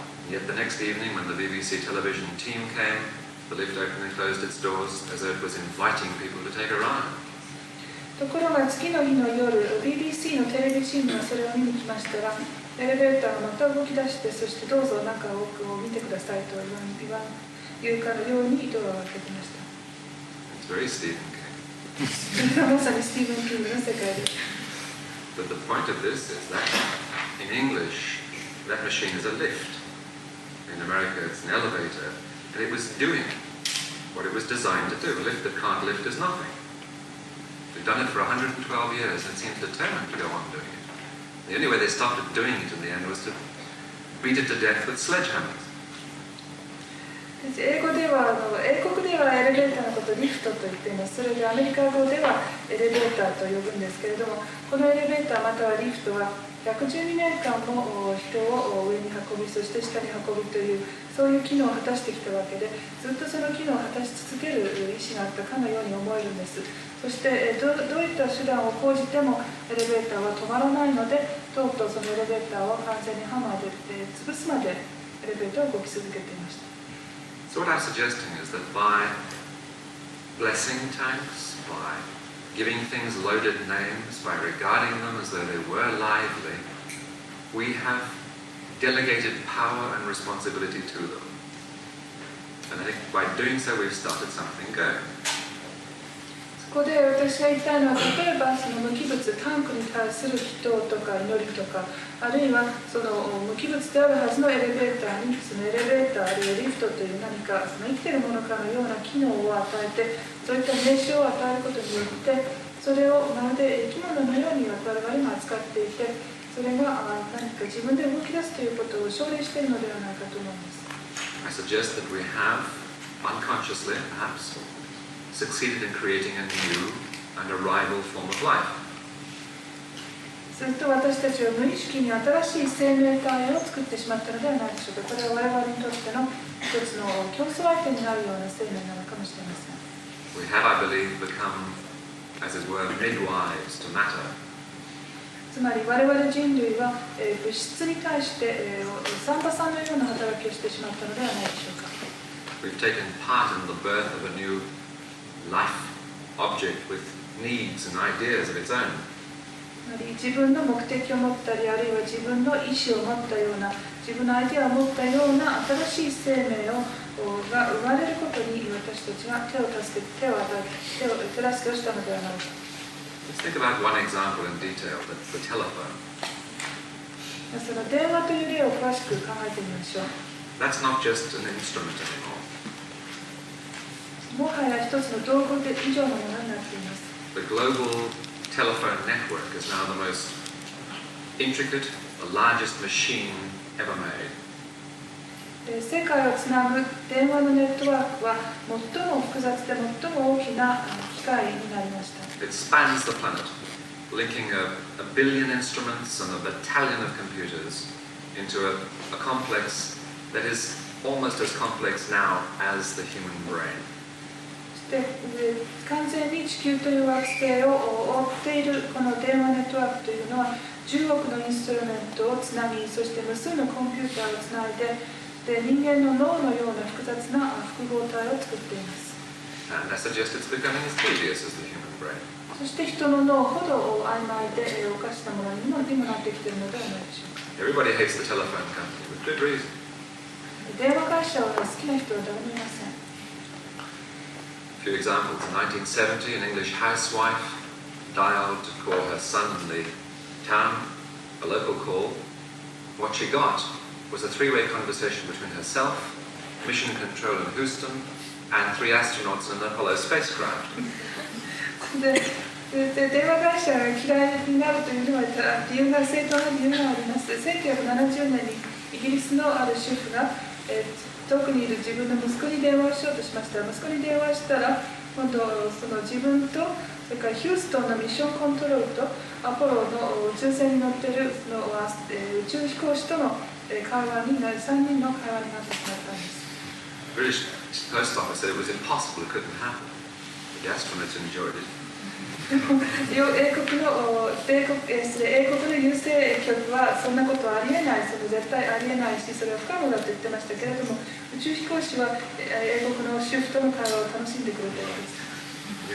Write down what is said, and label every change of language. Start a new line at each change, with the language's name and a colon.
English: Yet the next evening when the BBC television team came, the lift opened and closed its doors as though it was inviting people to take a ride.
Japanese: ところが次の日の夜、BBC のテレビチームがそれを見に来ましたら、エレベーターがまた動き出して、そしてどうぞ中を見てくださいと言うかのようにドアを開けていました。
English: It's very Stephen King.
Japanese: それがまさにスティーブン・キングの世界です。
English: But the point of this is that in English, that machine is a lift. In America, it's an elevator, and it was doing what it was designed to do. A lift that can't lift is nothing. We've done it for 112 years, and it seems determined to go on doing it. The only way they stopped it doing it in the end was to beat it to death with sledgehammers.
Japanese: 英国ではエレベーターのことをリフトと言っています。それでアメリカ語ではエレベーターと呼ぶんですけれども、このエレベーターまたはリフトは112年間も人を上に運び、そして下に運びというそういう機能を果たしてきたわけで、ずっとその機能を果たし続ける意思があったかのように思えるんです。そしてどういった手段を講じてもエレベーターは止まらないので、とうとうそのエレベーターを完全にハマーで潰すまでエレベーターを動き続けていました。
English: So what I'm suggesting is that by blessing tanks, by giving things loaded names, by regarding them as though they were lively, we have delegated power and responsibility to them. And I think by doing so we've started something going.
Japanese: ここで私が言いたいのは、例えばその無機物、タンクに対する祈祷とか祈りとか、あるいはその無機物であるはずのエレベーターにそのエレベーターあるいはリフトという何かその生きているものかのような機能を与えて、そういった名称を与えることによってそれをまるで生き物のように我々が扱っていて、それが何か自分で動き出すということを奨励しているのではないかと思います。
English: I suggest that we have unconsciously perhaps succeeded in creating a new and a rival form of life.
Japanese: すると私たちは無意識に新しい生命体を作ってしまったのではないでしょうか。これは我々にとっての一つの競争相手になるような生命なのかもしれません。
English: We have, I believe, become, as it were, midwives to matter.
Japanese: つまり我々人類は物質に対して産婆さんのような働きをしてしまったのではないでしょうか。
English: We've taken part in the birth of a new life object with needs and ideas of its own.
Japanese: 自分の目的を持ったり、あるいは自分の意思を持ったような、自分のアイデアを持ったような新しい生命が生まれることに私たちが手を助けをしたのではないか。
English: Let's think about one example in detail, the telephone.
Japanese: その電話という例を詳しく考えてみましょう。
English: That's not just an instrument anymore.
Japanese: もはや一つの道具以上のものになっています。
English: The global telephone network is now the most intricate, the largest machine ever made.
Japanese: 世界をつなぐ電話のネットワークは最も複雑で最も大きな機械になりました。
English: It spans the planet, linking a billion instruments and a battalion of computers into a complex that is almost as complex now as the human brain.
Japanese: 完全に地球という惑星を覆っているこの電話ネットワークというのは10億のインストゥルメントをつなぎ、そして無数のコンピューターをつないで、人間の脳のような複雑な複合体を作っています。
English: And I suggest it's becoming as tedious as the human brain.
Japanese: そして人の脳ほど曖昧でおかしなものにもなってきているのではないでしょうか。
English: Everybody hates the telephone company with good reason.
Japanese: 電話会社を好きな人は誰もいません。
English: A few examples. In 1970, an English housewife dialed to call her son in the town, a local call. What she got was a three-way conversation between herself, mission control in Houston, and 3 astronauts in an Apollo spacecraft.
Japanese: 電話会社が嫌いになるというのは正当な理由があります。 1970年にイギリスのある主婦が、遠くにいる自分の息子に電話をしようとしました。息子に電話したら、今度その自分とそれからヒューストンのミッションコントロールとアポロの宇宙船に乗っているその宇宙飛行士との会話になり、3人の会話になってしまったんです。
English: British post office said it was impossible, it couldn't happen. The astronauts enjoyed it.
Japanese: 英国の郵政局はそんなことはありえない、絶対ありえないし、それは不可能だと言ってましたけれども、宇宙飛行士は英国の主婦との会話を楽しんでくれたようです。